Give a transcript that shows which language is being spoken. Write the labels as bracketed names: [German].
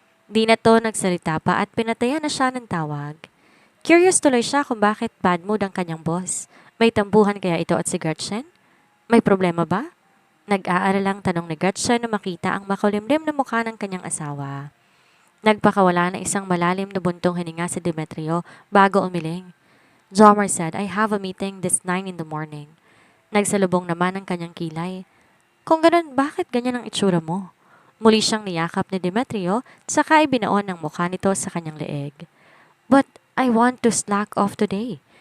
[Filipino] Di na to nagsalita pa at pinatayan na siya ng tawag. Curious tuloy siya kung bakit bad mood ang kanyang boss. May tambuhan kaya ito at si Gretchen? May problema ba? Nag-aaralang tanong ni Gretchen na makita ang makulimlim na mukha ng kanyang asawa. Nagpakawala na isang malalim na buntong hininga si Demetrio bago umiling. [English] Jomar said, I have a meeting this 9 in the morning. [Filipino] Nagsalubong naman ang kanyang kilay. Kung ganun, bakit ganyan ang itsura mo? Muli siyang niyakap ni Demetrio, saka ibinaon ang mukha nito sa kanyang leeg. [English] But I want to slack off today.